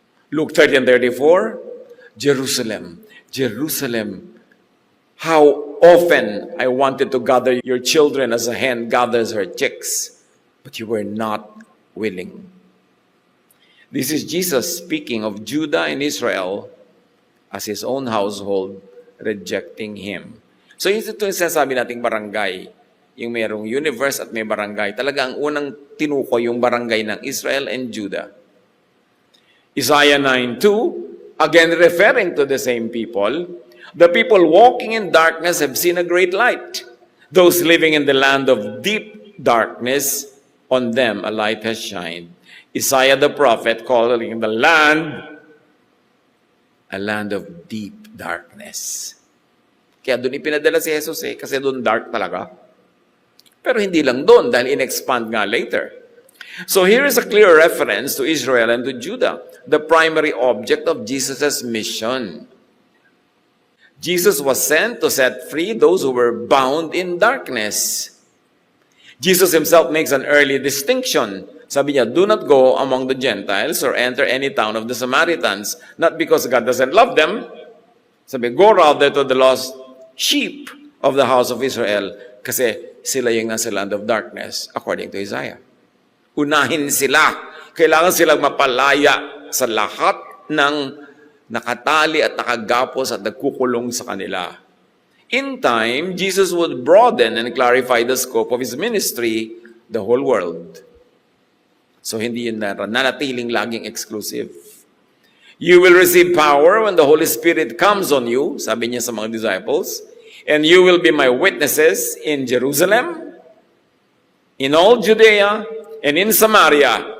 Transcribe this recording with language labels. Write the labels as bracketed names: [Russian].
[English] Luke 13:34, Jerusalem, Jerusalem, how often I wanted to gather your children as a hen gathers her chicks, but you were not willing. This is Jesus speaking of Judah and Israel as His own household rejecting Him. [Filipino] So ito yung sinasabi nating barangay, yung mayroong universe at may barangay. Talaga ang unang tinuko yung barangay ng Israel and Judah. [English] Isaiah 9:2, again referring to the same people, the people walking in darkness have seen a great light. Those living in the land of deep darkness, on them a light has shined. Isaiah the prophet calling the land a land of deep darkness. [Filipino] Kaya doon ipinadala si Jesus kasi doon dark talaga. Pero hindi lang doon dahil in-expand nga later. [English] So here is a clear reference to Israel and to Judah, the primary object of Jesus' mission. Jesus was sent to set free those who were bound in darkness. Jesus Himself makes an early distinction. [Filipino] Sabi niya, [English] do not go among the Gentiles or enter any town of the Samaritans, not because God doesn't love them. Sabi, go rather to the lost sheep of the house of Israel, [Filipino] kasi sila yung nasa [English] land of darkness, according to Isaiah. [Filipino] Unahin sila. Kailangan silang mapalaya sa lahat ng nakatali at nakagapos at nagkukulong sa kanila. [English] In time, Jesus would broaden and clarify the scope of His ministry, the whole world. [Filipino] So hindi yun nanatiling laging [English] exclusive. You will receive power when the Holy Spirit comes on you, [Filipino] sabi niya sa mga [English] disciples, and you will be my witnesses in Jerusalem, in all Judea, and in Samaria.